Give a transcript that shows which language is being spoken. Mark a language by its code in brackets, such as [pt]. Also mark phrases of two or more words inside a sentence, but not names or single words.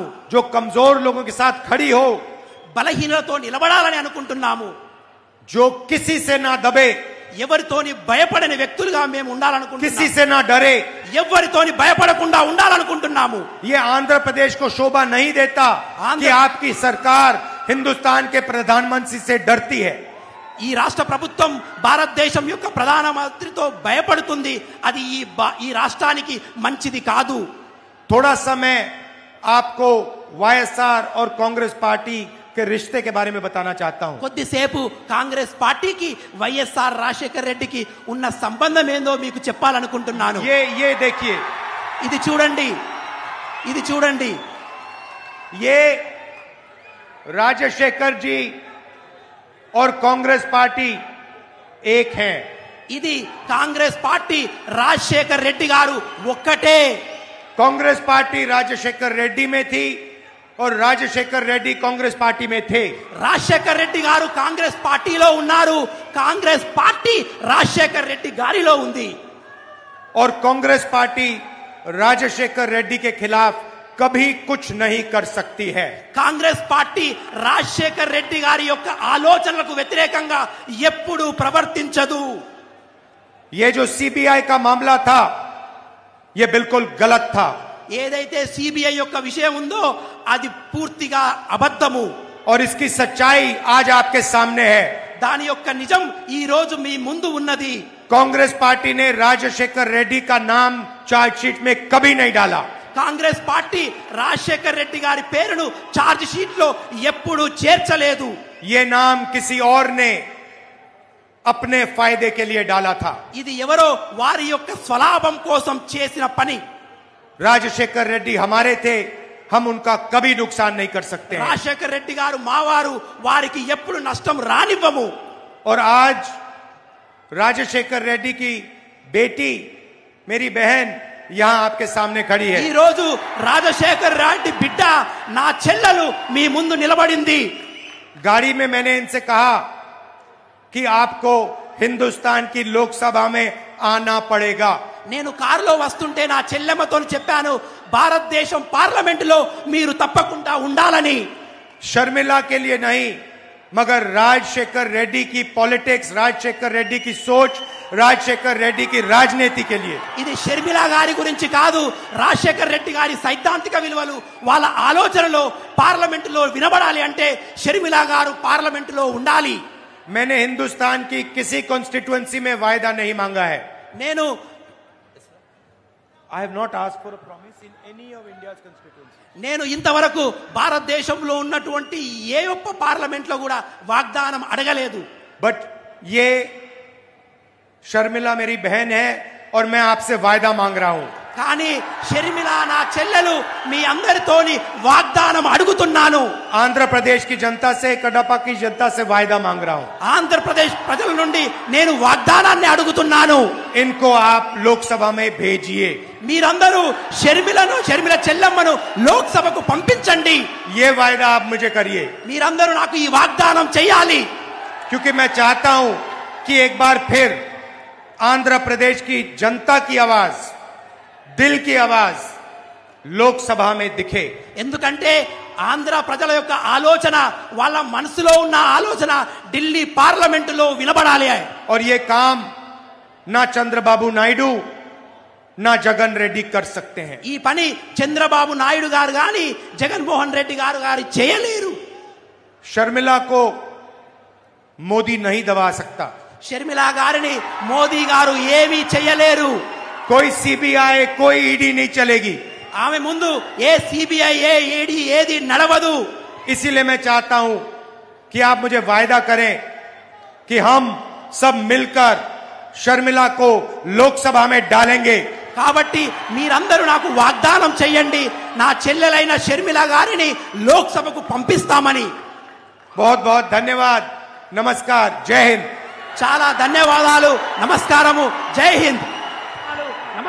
[hi] जो कमजोर लोगों के साथ खड़ी हो, [te] బలహీనతో నిలబడాలని అనుకుంటున్నాము. [hi] जो किसी से ना दबे, [te] ఎవరితోని భయపడని వ్యక్తులుగా మేము [hi] किसी [te] ఉండాలనుకుంటున్నాము. [hi] से ना डरे. [te] ఎవరితోని భయపడకుండా ఉండాలనుకుంటున్నాము. [hi] ये आंध्र प्रदेश को शोभा नहीं देता कि आपकी सरकार हिंदुस्तान के प्रधानमंत्री से डरती है. [te] ఈ రాష్ట్ర ప్రభుత్వం భారతదేశం యొక్క ప్రధానమంత్రితో భయపడుతుంది. అది ఈ రాష్ట్రానికి మంచిది కాదు. [hi] थोड़ा समय आपको वाईएसआर और कांग्रेस पार्टी के रिश्ते के बारे में बताना चाहता हूं. [te] కొద్దిసేపు కాంగ్రెస్ పార్టీకి వైఎస్ఆర్ రాజశేఖర్ రెడ్డికి ఉన్న సంబంధం ఏందో మీకు చెప్పాలనుకుంటున్నాను. [hi] ये देखिए, [te] ఇది చూడండి, ఇది చూడండి. [hi] ये राजशेखर जी और कांग्रेस पार्टी एक हैं. [te] ఇది కాంగ్రెస్ పార్టీ రాజశేఖర్ రెడ్డి గారు ఒక్కటే. [hi] कांग्रेस पार्टी राजशेखर रेड्डी में थी और राजशेखर रेड्डी कांग्रेस पार्टी में थे. [te] రాజశేఖర్ రెడ్డి గారు కాంగ్రెస్ పార్టీలో ఉన్నారు. కాంగ్రెస్ పార్టీ రాజశేఖర్ రెడ్డి గారిలో ఉంది. [hi] और कांग्रेस पार्टी राजशेखर रेड्डी के खिलाफ कभी कुछ नहीं कर सकती है. [te] కాంగ్రెస్ పార్టీ రాజశేఖర్ రెడ్డి గారి యొక్క ఆలోచనలకు వ్యతిరేకంగా ఎప్పుడూ ప్రవర్తించదు. [hi] ये जो सीबीआई का मामला था, ये बिल्कुल गलत था. [te] ఏదైతే సిబిఐ యొక్క విషయం ఉందో అది పూర్తిగా అబద్ధము. [hi] और इसकी सच्चाई आज आपके सामने है. [te] దాని యొక్క నిజం ఈ రోజు మీ ముందు ఉన్నది. [hi] कांग्रेस पार्टी ने राजशेखर रेड्डी का नाम चार्जशीट में कभी नहीं डाला. [te] కాంగ్రెస్ పార్టీ రాజశేఖర్ రెడ్డి గారి పేరును [en] charge sheet [te] లో ఎప్పుడూ చేర్చలేదు. [hi] ये नाम किसी और ने अपने फायदे के लिए डाला था. [te] ఇది ఎవరో వారి యొక్క స్వలాభం కోసం చేసిన పని. [hi] राजशेखर रेड्डी हमारे थे, हम उनका कभी नुकसान नहीं कर सकते हैं. [te] రాజశేఖర్ రెడ్డి గారు మావారు, వారికి ఎప్పుడు నష్టం రానివ్వము. [hi] और आज राजशेखर रेड्डी की बेटी, मेरी बहन यहां आपके सामने खड़ी है. [te] ఈ రోజు రాజశేఖర్ రెడ్డి బిడ్డ నా చెల్లెలు మీ ముందు నిలబడింది. [hi] गाड़ी में मैंने इनसे कहा कि आपको हिंदुस्तान की लोकसभा में आना पड़ेगा. [te] నేను కారులో వస్తుంటే నా చెల్లెమ్మతో చెప్పాను, భారతదేశం పార్లమెంటులో మీరు తప్పకుండా ఉండాలని. [hi] शर्मिला के लिए नहीं, मगर राजशेखर रेड्डी की पॉलिटिक्स, राजशेखर रेड्डी की सोच, राजशेखर रेड्डी की राजनीति के लिए. [te] ఇది షర్మిల గారి గురించి కాదు, రాజశేఖర్ రెడ్డి గారి సైద్ధాంతిక విలువలు, వాళ్ళ ఆలోచనలో పార్లమెంటులో వినబడాలి అంటే షర్మిల గారు పార్లమెంటులో ఉండాలి. [hi] मैंने हिंदुस्तान की किसी कॉन्स्टिट्यूएंसी में वायदा नहीं मांगा है. [te] నేను [en] I have not asked for a promise in any of India's constituency. [te] నేను ఇంతవరకు భారతదేశంలో ఉన్నటువంటి ఏ ఒక్క పార్లమెంట్ లో కూడా వాగ్దానం అడగలేదు. [hi] बट ये शर्मिला मेरी बहन है और मैं आपसे वायदा मांग रहा हूं. [te] కానీ షర్మిల నా చెల్లెలు, మీ అందరితోని వాగ్దానం అడుగుతున్నాను. [hi] आंध्र प्रदेश की जनता से, कडपा की जनता से वायदा मांग रहा हूं. [te] ఆంధ్రప్రదేశ్ ప్రజల నుండి నేను వాగ్దానాన్ని అడుగుతున్నాను. [hi] इनको आप लोकसभा में भेजिए. [te] మీరందరూ షర్మిల చెల్లెమ్మను లోక్సభకు పంపించండి. [hi] ये वायदा आप मुझे करिए, [te] మీరందరూ నాకు ఈ వాగ్దానం చేయాలి. [hi] क्योंकि मैं चाहता हूं कि एक बार फिर आंध्र प्रदेश की जनता की आवाज, दिल की आवाज लोकसभा में दिखे. [te] ఎందుకంటే ఆంధ్ర ప్రజల యొక్క ఆలోచన, వాళ్ళ మనసులో ఉన్న ఆలోచన ఢిల్లీ పార్లమెంటులో వినబడాలి. [hi] और ये काम ना चंद्रबाबू नायडू ना जगन रेड्डी कर सकते हैं. [te] ఈ పని చంద్రబాబు నాయుడు గారు గాని జగన్మోహన్ రెడ్డి గారు చేయలేరు. [hi] शर्मिला को मोदी नहीं दबा सकता. [te] షర్మిల గారిని మోదీ గారు ఏమీ చేయలేరు. [hi] कोई सीबीआई, कोई ईडी नहीं चलेगी. [te] ఆమె ముందు ఏ సిబిఐ, ఏ ఈడీ ఏది నడవదు. [hi] इसीलिए मैं चाहता हूं कि आप मुझे वायदा करें कि हम सब मिलकर शर्मिला को लोकसभा में डालेंगे. [te] కాబట్టి మీరందరూ నాకు వాగ్దానం చేయండి, నా చెల్లెలైన షర్మిల గారిని లోక్సభకు పంపిస్తామని. [hi] बहुत बहुत धन्यवाद. नमस्कार. जय हिंद. [te] చాలా ధన్యవాదాలు. నమస్కారము. జై హింద్.